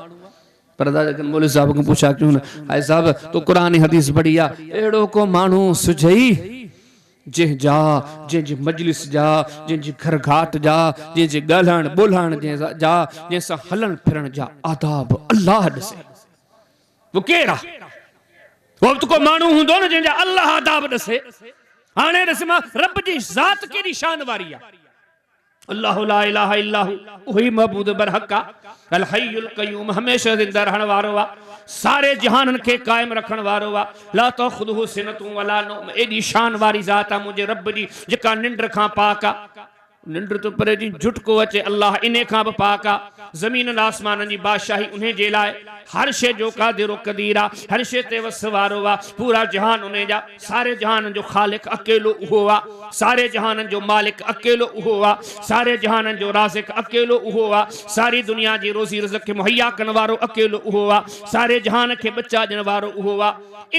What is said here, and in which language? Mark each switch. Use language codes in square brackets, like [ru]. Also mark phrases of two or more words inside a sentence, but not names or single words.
[sd] पर मौलवी साहब खां पुछा क्यों न, हाय साहब तो कुरान हदीस पढ़ी आहे, अहिड़ो को माण्हू सुझई जंहिंजी मजलिस जा, जंहिंजी घर घाट जा, जंहिंजे ॻाल्हाइण ॿोल्हाइण जा, जंहिंसां हलण फिरण जा आदाब अल्लाह ॾिसे। वो केड़ा वो तो को मानू हुंदो न जंहिंजा अल्लाह आदाब ॾिसे। हाणे ॾिस मां रब जी ज़ात केॾी शान वारी आहे। [ar] الله لا إله إلا هو, [sd] उही महबूद बरहक आहे, [ar] الحي القيوم, [sd] हमेशा ज़िंदा रहण वारो आहे, सारे जहाननि खे क़ाइम रखण वारो आहे। [ar] لا تأخذه سنة ولا نوم, [sd] एॾी शान वारी ज़ात आहे मुंहिंजे रब जी, जेका निंड खां पाक आहे। निंड तो परे जी झुटको अचे, अल्लाह इन खां बि पाक आहे। ज़मीन आसमान जी बादशाही उन्हें जे लाइ, हर शे जो कादिर क़दीर आहे, हर शे ते वस वारो आहे। पूरा जहान उन जा, सारे जहान जो ख़ालिक अकेलो उहो आहे, सारे जहान जो मालिक अकेलो उहो आहे, सारे जहान जो राज़िक अकेलो उहो आहे, सारी दुनिया जी रोज़ी रिज़्क़ खे मुहैया करण वारो अकेलो उहो आहे, सारे जहान खे बचा ॾियण वारो उहो आहे।